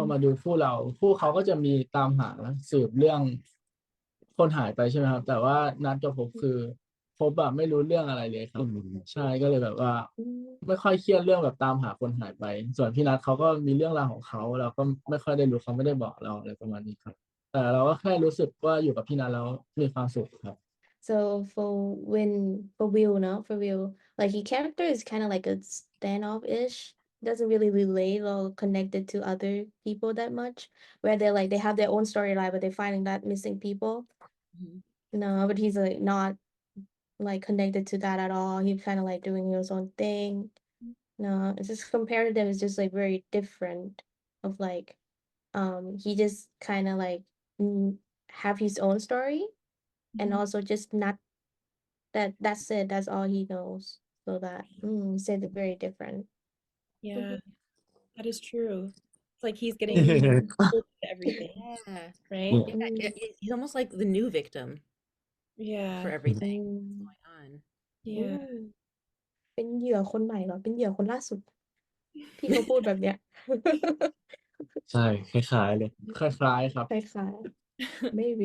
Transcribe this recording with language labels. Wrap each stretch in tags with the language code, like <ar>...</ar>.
<th>อมาดูคู่เราคู่เขาก็จะมีตามหาสืบเรื่องคนหายไปใช่ไหมครับแต่ว่านัดกับพบคือพบแบบไม่รู้เรื่องอะไรเลยครับใช่ก็เลยแบบว่า อืม ไม่ค่อยเครียดเรื่องแบบตามหาคนหายไปส่วนพี่นัทเขาก็มีเรื่องราวของเขาเราก็ไม่ค่อยได้รู้เขาไม่ได้บอกเราอะไรประมาณนี้ครับ แต่เราก็แค่รู้สึกว่าอยู่กับพี่นัทแล้วมีความสุขครับ</th> <en>So for Will, no, for Will, like his character is kind of like a standoff-ish. Doesn't really relate or connected to other people that much. Where they're like they have their own storyline, but they're finding that missing people. Mhm. No, but he's like not like connected to that at all. He's kind of like doing his own thing. No, it's just compared to them, it's just like very different. Of like, he just kind of like have his own story and Mhm. also just not that's it. That's all he knows. So that said it very different. Yeah, Mhm. that is true. It's like he's getting Mm, pulled into everything, Yeah. right? Yeah. mm, He's almost like the new victim for Yeah. everything that's mm, going on. Yeah. mm.</en> <th>เป็นเหยื่อคนใหม่เหรอเป็นเหยื่อคนล่าสุดที่เขาพูดแบบเนี้ย ใช่คล้ายๆเลย คล้ายๆครับ คล้ายๆ maybe</th>